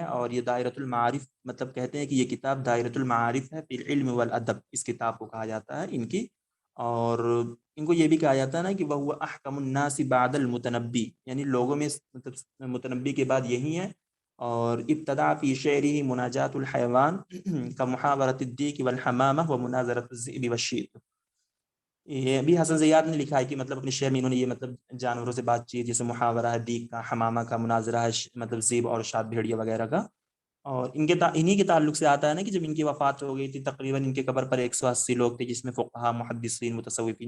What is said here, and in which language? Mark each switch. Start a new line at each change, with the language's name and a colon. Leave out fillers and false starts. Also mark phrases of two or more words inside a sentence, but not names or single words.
Urdu: اور یہ
Arabic: دائرۃ المعارف
Urdu: مطلب کہتے ہیں کہ یہ کتاب
Arabic: دائرۃ المعارف
Urdu: ہے
Arabic: فی العلم والادب،
Urdu: اس کتاب کو کہا جاتا ہے ان کی. اور ان کو یہ بھی کہا جاتا ہے نا کہ وہ
Arabic: احکم الناس بعد المتنبی،
Urdu: یعنی لوگوں میں مطلب متنبی کے بعد یہی ہے.
Arabic: اور ابتدع فی شعرہ مناجات الحیوان کمحاورۃ الدیک والحمامہ ومناظرۃ الذئب والشیت.
Urdu: یہ بھی حسن زیاد نے لکھا ہے کہ مطلب اپنے شعر میں انہوں نے یہ مطلب جانوروں سے بات چیت، جیسے محاورہ ہے دیگ کا، حمامہ کا، مناظرہ ہے مطلب زیب اور شاد بھیڑیا وغیرہ کا. اور انہی کے تعلق سے آتا ہے نا کہ جب ان کی وفات ہو گئی تھی تقریباً ان کے قبر پر 180 لوگ تھے، جس میں فقہا، محدثین، متصوفین.